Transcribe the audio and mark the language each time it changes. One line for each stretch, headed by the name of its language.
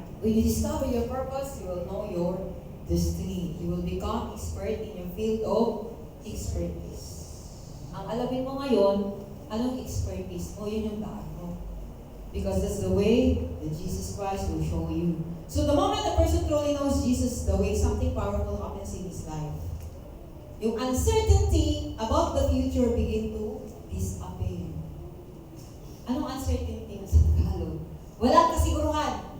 English: When you discover your purpose, you will know your destiny. You will become expert in your field of expertise.
Filipino: Ang alamin mo ngayon, anong expertise mo? Yun yung daan mo.
English: Because that's the way that Jesus Christ will show you. So the moment a person truly knows Jesus the way, something powerful happens in his life. Yung uncertainty about the future begin to disappear.
Filipino: Anong uncertainty sa Tagalog? Walang kasiguruhan.